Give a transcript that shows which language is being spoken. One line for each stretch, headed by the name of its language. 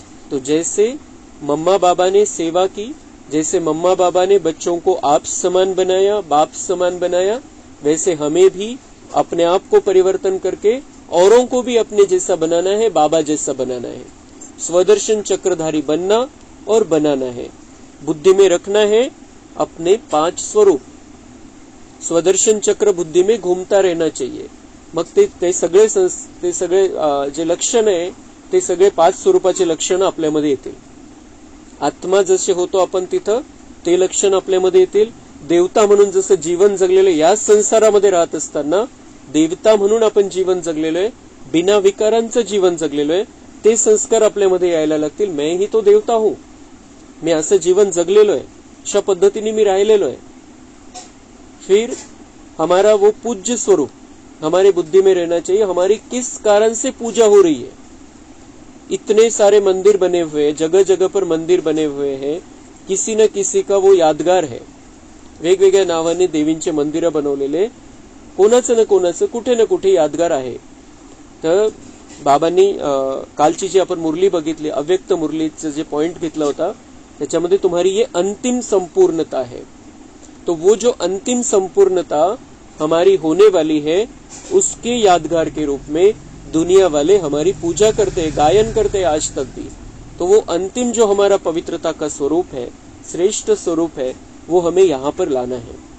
Hindi: तो जैसे मम्मा बाबा ने सेवा की, जैसे मम्मा बाबा ने बच्चों को आप समान बनाया, बाप समान बनाया, वैसे हमें भी अपने आप को परिवर्तन करके औरों को भी अपने जैसा बनाना है, बाबा जैसा बनाना है. स्वदर्शन चक्रधारी बनना और बनाना है. बुद्धि में रखना है अपने 5 स्वरूप. स्वदर्शन चक्र बुद्धि में घूमता रहना चाहिए.
Marathi: मग ते सगळे जे लक्षण आहे ते सगळे 5 स्वरूपाचे लक्षण आपल्यामध्ये येतील. आत्मा जसे होतो आपण तिथं ते लक्षण आपल्यामध्ये येतील. देवता म्हणून जसं जीवन जगलेलं या संसारामध्ये राहत असताना देवता म्हणून आपण जीवन जगलेलो आहे, बिना विकारांचं जीवन जगलेलो आहे, ते संस्कार आपल्यामध्ये यायला लागतील.
Hindi: मैं ही तो देवता हूं,
Marathi: मी असं जीवन जगलेलो आहे, अशा पद्धतीने मी राहिलेलो आहे.
Hindi: फिर हमारा वो पूज्य स्वरूप हमारे बुद्धि में रहना चाहिए. हमारी किस कारण से पूजा हो रही है? इतने सारे मंदिर बने हुए, जगह जगह पर मंदिर बने हुए हैं, किसी न किसी का वो यादगार है.
Marathi: वेगवेगळ्या नावाने देवींचे मंदिर बनवलेले, कोणाचं न कोणाचं कुठे न कुठे यादगार आहे. तर बाबांनी कालची जी आपण मुरली बघितली, अव्यक्त मुरलीचं जे पॉइंट घेतला होता, त्याच्यामध्ये
Hindi: तुम्हारी ये अंतिम संपूर्णता है. तो वो जो अंतिम संपूर्णता हमारी होने वाली है, उसके यादगार के रूप में दुनिया वाले हमारी पूजा करते हैं, गायन करते हैं आज तक भी. तो वो अंतिम जो हमारा पवित्रता का स्वरूप है, श्रेष्ठ स्वरूप है, वो हमें यहाँ पर लाना है.